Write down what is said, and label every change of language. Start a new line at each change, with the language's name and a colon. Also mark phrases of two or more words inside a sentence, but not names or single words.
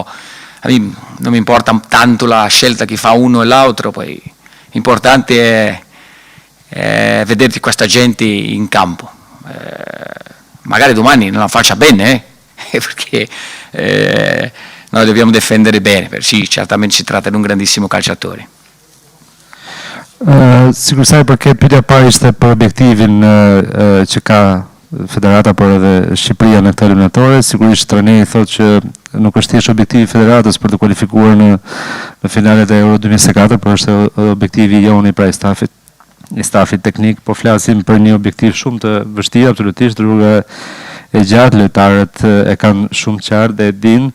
Italian: A me non mi importa tanto la scelta che fa uno e l'altro, poi l'importante è vederti questa gente in campo. Magari domani non la faccia bene, perché noi dobbiamo difendere bene, sì, certamente si tratta di un grandissimo calciatore.
Albanian: Sigur sa i përket pyetja parë ishte për objektivin që ka federata por edhe Shqipëria në këtë eliminatore. Sigurisht trajneri thotë që nuk është thjesht objektivi i federatës për të kualifikuar në finalet e Euro 2024, por është objektivi i joni pra i stafit teknik, po flasim për një objektiv shumë të vështirë, absolutisht, rruga e gjatë, lojtarët e kanë shumë qartë dhe e dinë.